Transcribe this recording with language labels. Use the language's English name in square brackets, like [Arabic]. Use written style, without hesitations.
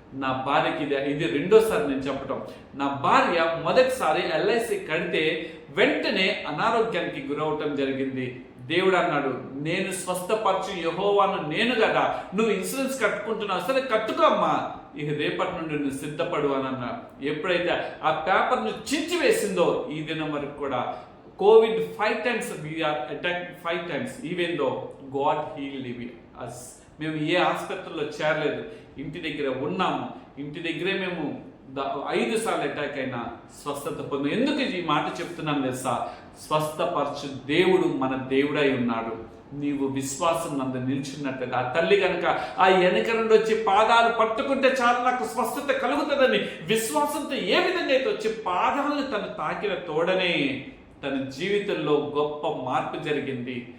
[Telugu] నా భార్యకి ఇది రెండోసారి నేను చెప్పటం. నా భార్య మొదటిసారి ఎల్ఐసి కడితే వెంటనే అనారోగ్యానికి గురవటం జరిగింది. దేవుడు అన్నాడు, నేను స్వస్థపరచు యెహోవాను నేను కదా, నువ్వు ఇన్సూరెన్స్ కట్టుకుంటున్నావు, సరే కట్టుకో అమ్మా, ఇక రేపటి నుండి నువ్వు సిద్ధపడు అని అన్నా. ఎప్పుడైతే ఆ పేపర్ను చించి వేసిందో ఈ దినం వరకు కూడా [English] COVID 5 times we are attacked 5 times even though God healed us. [Telugu] మేము ఏ ఆసుపత్రిలో చేరలేదు, ఇంటి దగ్గర ఉన్నాము, ఇంటి దగ్గరే మేము 5 సార్లు అటాక్ అయినా స్వస్థత పొందు. ఎందుకు ఈ మాట చెప్తున్నాను తెలుసా? స్వస్థపరచు దేవుడు మన దేవుడై ఉన్నాడు. నీవు విశ్వాసం నందు నిల్చున్నట్టు ఆ తల్లి కనుక ఆ వెనక నుండి వచ్చి పాదాలు పట్టుకుంటే చాలు నాకు స్వస్థత కలుగుతుందని విశ్వాసంతో ఏ విధంగా అయితే వచ్చి పాదాలను తను తాకిన తోడనే తన జీవితంలో గొప్ప మార్పు జరిగింది.